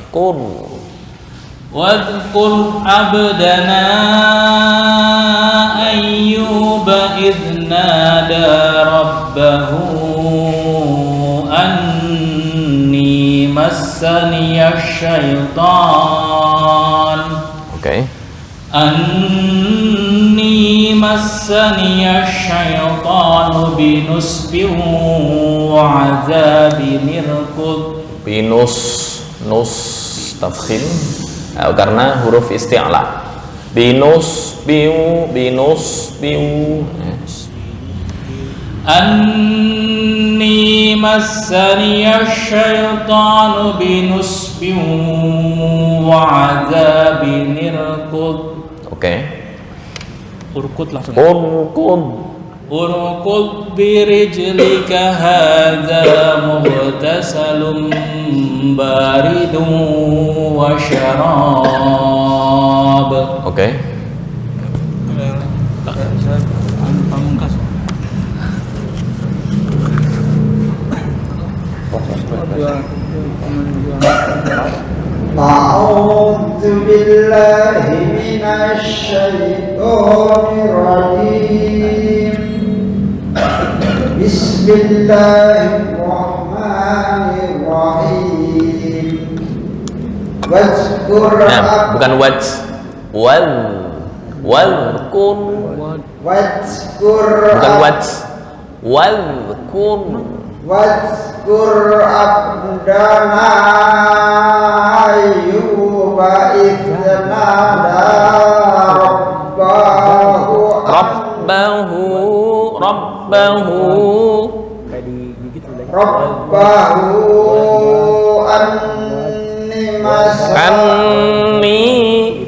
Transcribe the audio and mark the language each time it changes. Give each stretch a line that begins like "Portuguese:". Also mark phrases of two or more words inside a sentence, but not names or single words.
Arabic: واذكر عبدنا أيوب إذ نادى ربه أني مسني الشيطان أني مسني الشيطان بنصب وعذاب اركض.
Indonesian: Nus tafkhim. Karena huruf isti'la. Binus biu.
Arabic: أني مسني الشيطان بنصب وعذاب اركض.
Indonesian: Oke. Urkud langsung.
Arabic: اركض برجلك هذا مغتسل بارد وشراب.
Indonesian: Oke.
Arabic: أعوذ بالله من الشيطان الرجيم. Bismillahirrahmanirrahim. Wadzkur.
Indonesian: Bukan wadhkur. Bukan
Arabic: واذكر عبدنا أيوب إذ نادى ربه أني